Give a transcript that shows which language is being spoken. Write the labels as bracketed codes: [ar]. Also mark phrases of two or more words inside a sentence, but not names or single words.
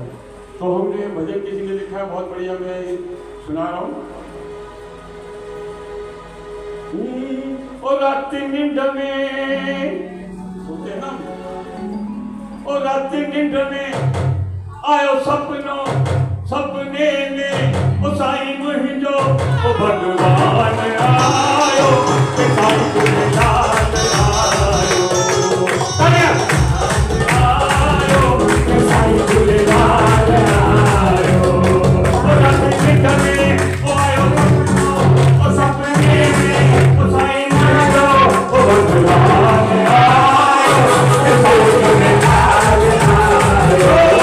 [hi] तो हमने भजन किसी ने लिखा है बहुत बढ़िया, मैं सुना रहा हूँ। और रात नींद में होते हैं ना, [sd] और रात नींद में आयो सपनो, सपने में ओ साईं मुझो ओ भगवान आयो, साईं झूलेलाल आयो, आयो साईं झूलेलाल आयो। ओ रात नींद में ओ आयो सपनो, ओ सपने में ओ साईं मुझो ओ भगवान आयो, साईं झूलेलाल आयो।